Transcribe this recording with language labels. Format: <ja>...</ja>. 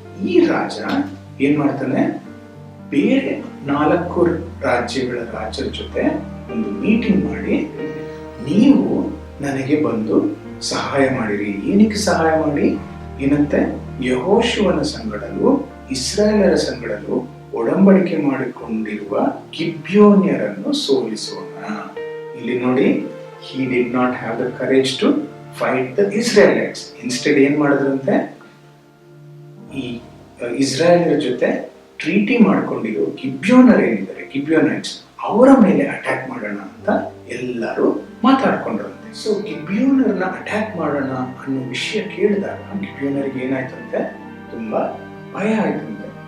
<kn>ಈ ರಾಜ ಏನ್ ಮಾಡ್ತಾನೆ, ಬೇರೆ 4 ರಾಜ್ಯಗಳ ರಾಜರ ಜೊತೆ ಒಂದು ಮೀಟಿಂಗ್ ಮಾಡಿ, ನೀವು ನನಗೆ ಬಂದು ಸಹಾಯ ಮಾಡಿರಿ. ಏನಕ್ಕೆ ಸಹಾಯ ಮಾಡಿ? ಏನಂತೆ, ಯೆಹೋಶುವನ ಸಂಗಡಲು ಇಸ್ರಾಯೇಲರ ಸಂಗಡಲು ಒಡಂಬಡಿಕೆ ಮಾಡಿಕೊಂಡಿರುವ ಗಿಬ್ಯೋನ್ಯರನ್ನು ಸೋಲಿಸೋಣ. ಇಲ್ಲಿ ನೋಡಿ,</kn> <en>he did not have the courage to fight the Israelites.</en> <kn>Instead ಏನ್ ಮಾಡಿದ್ರಂತೆ, ಈ ಇಸ್ರಾಯೇಲರ ಜೊತೆ ಟ್ರೀಟಿ ಮಾಡ್ಕೊಂಡಿರೋ ಗಿಬ್ಯೋನೈಟ್ಸ್ ಅವರ ಮೇಲೆ ಅಟ್ಯಾಕ್ ಮಾಡೋಣ ಅಂತ ಎಲ್ಲರೂ ಮಾತಾಡ್ಕೊಂಡ್ರಂತೆ. ಸೊ ಗಿಬ್ಯೋನರ್ನ ಅಟ್ಯಾಕ್ ಮಾಡೋಣ ಅನ್ನೋ ವಿಷಯ ಕೇಳಿದಾಗ ಗಿಬ್ಯೋನರಿಗೆ ಏನಾಯ್ತಂತೆ, ತುಂಬಾ ಭಯ ಆಯ್ತಂತೆ.</kn>